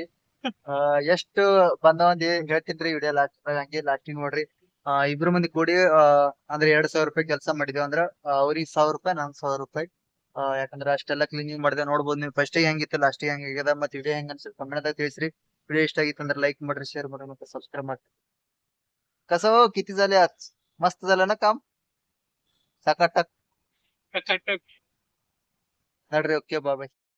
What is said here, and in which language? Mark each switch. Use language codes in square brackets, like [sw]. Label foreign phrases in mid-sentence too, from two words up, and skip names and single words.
[kn] ಎಷ್ಟು ಬಂದವಂದಿ ಹೇಳ್ತೀನಿ [en] video last [kn] ಹಂಗೆ ಲಾಸ್ಟಿಗೆ ನೋಡ್ರಿ. ಇಬ್ರು ಮಂದಿ ಕೂಡಿ ಅಂದ್ರೆ 2,000 ರೂಪಾಯಿ ಕೆಲಸ ಮಾಡಿದೇವ್. ಅಂದ್ರ ಅವ್ರಿಗೆ 1,000 ರೂಪಾಯಿ, ನನ್ 1,000 ರೂಪಾಯಿ. ಯಾಕಂದ್ರೆ ಅಷ್ಟೆಲ್ಲ ಕ್ಲೀನಿಂಗ್ ಮಾಡಿದೆ. ನೋಡ್ಬೋದು ನೀವು ಫಸ್ಟಿಗೆ ಹೆಂಗಿತ್ತು ಲಾಸ್ಟಿಗೆ ಹೆಂಗಾಗ್ಯದ. ಮತ್ತೆ ವಿಡಿಯೋ ಹೆಂಗ್ ಅನ್ಸುತ್ತೆ ಕಮೆಂಟ್ದಾಗ ತಿಳಿಸ್ರಿ. ವಿಡಿಯೋ ಇಷ್ಟ ಆಗಿತ್ತು ಅಂದ್ರೆ ಲೈಕ್ ಮಾಡ್ರಿ, शेअर ಮಾಡ್ರಿ, ಮತ್ತೆ सबस्क्राईब ಮಾಡ್ರಿ. [mr] कसं हो किती झाले आज? मस्त झालं ना काम? सकाटक नड्री. ओके बाय.